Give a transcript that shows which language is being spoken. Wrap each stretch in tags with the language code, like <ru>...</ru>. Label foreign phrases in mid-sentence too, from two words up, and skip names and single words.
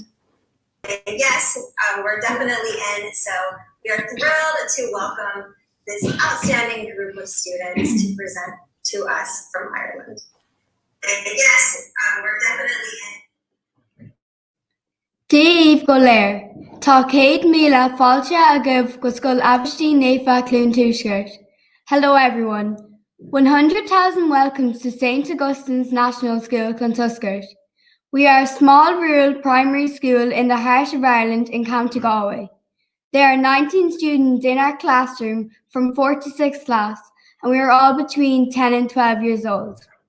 <en>Yes, we're definitely in. So we are thrilled to welcome this outstanding group of students to present to us from Ireland. Yes, we're definitely in.</en> <ga>Dave Goler, Tá Céad Míle fáilte agaibh go Scoil Aberdeen Naofa Cluain Tuaisceart.</ga> <en>Hello everyone. 100,000 welcomes to St. Augustine's National School, Clontuscart. We are a small rural primary school in the heart of Ireland in County Galway. There are 19 students in our classroom from 4th to 6th class, and we are all between 10 and 12 years old.</en>